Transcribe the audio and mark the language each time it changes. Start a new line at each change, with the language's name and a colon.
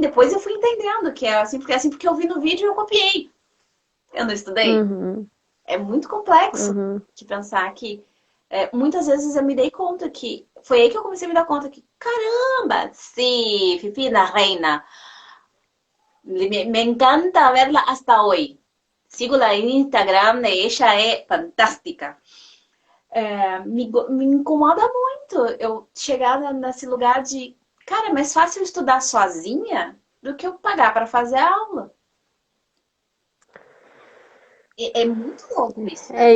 Portuguese: Depois eu fui entendendo que é assim porque eu vi no vídeo e eu copiei. Eu não estudei. Uhum. É muito complexo Uhum. de pensar que muitas vezes eu me dei conta que foi aí que eu comecei a me dar conta que caramba, sim, Fifi la reina.
Spanish: Me encanta verla hasta hoy.
Portuguese: Sigo-la en Instagram,
Spanish: ella
Portuguese: é fantástica. Me incomoda muito eu chegar nesse lugar de, cara, é mais fácil eu estudar sozinha do que eu pagar para fazer a aula. É muito louco isso, né?